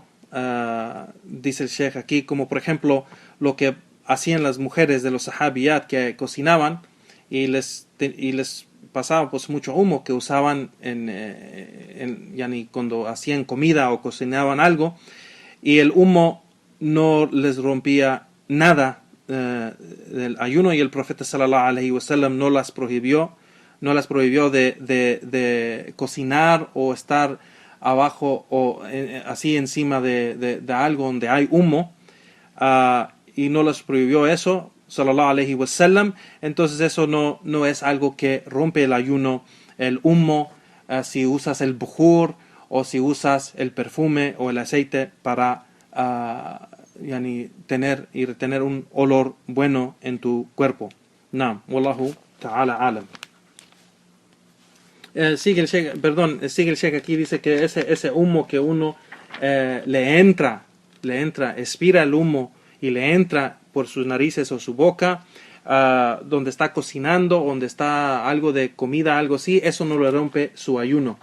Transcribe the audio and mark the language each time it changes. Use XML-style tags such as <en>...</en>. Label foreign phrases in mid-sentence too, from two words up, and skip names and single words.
<es>Dice el Sheikh aquí, como por ejemplo lo que hacían las mujeres de los sahabiyat, que cocinaban y les pasaba pues mucho humo que usaban cuando hacían comida o cocinaban algo, y el humo no les rompía nada del ayuno, y el profeta</es> <ar>صلى الله عليه وسلم</ar> <es>no las prohibió de cocinar o estar abajo o así encima de algo donde hay humo, y no les prohibió eso</es> <ar>صلى الله عليه وسلم.</ar> <es>Entonces eso no es algo que rompe el ayuno, el humo, si usas el bukhur o si usas el perfume o el aceite para tener y retener un olor bueno en tu cuerpo.</es> <ar>نعم، والله تعالى أعلم.</ar> <es>Sigue el Sheikh aquí, dice que ese humo que uno le entra, expira el humo y le entra por sus narices o su boca, donde está cocinando, donde está algo de comida, algo así, eso no le rompe su ayuno.</es>